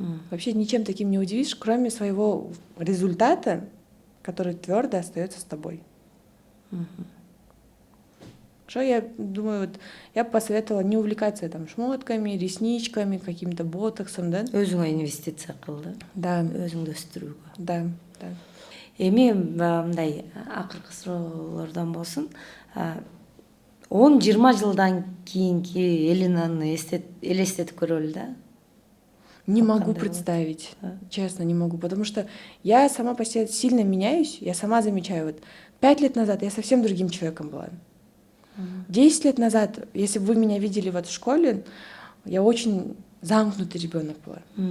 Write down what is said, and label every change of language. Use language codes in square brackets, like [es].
[ru] Вообще ничем таким не удивишь, кроме своего результата, который твердо остается с тобой. Что я думаю, вот я бы посоветовала не увлекаться там шмотками, ресничками, каким-то ботоксом, да? [ky] Өзүңө инвестиция кыл, [ru] Да, [ky] өзүңдү өстүрүүгө. [ru] да, да. [ky] Эми мындай акыркы суроолордон болсун. 10-20 жылдан кийинки Элинаны элестетип көрөлү да. [ru] Не могу [ky] Кандай [ru] представить, честно, не могу, потому что я сама по себе сильно меняюсь, я сама замечаю, вот 5 лет назад я совсем другим человеком была. 10 лет назад, если бы вы меня видели вот в школе, я очень замкнутый ребенок была.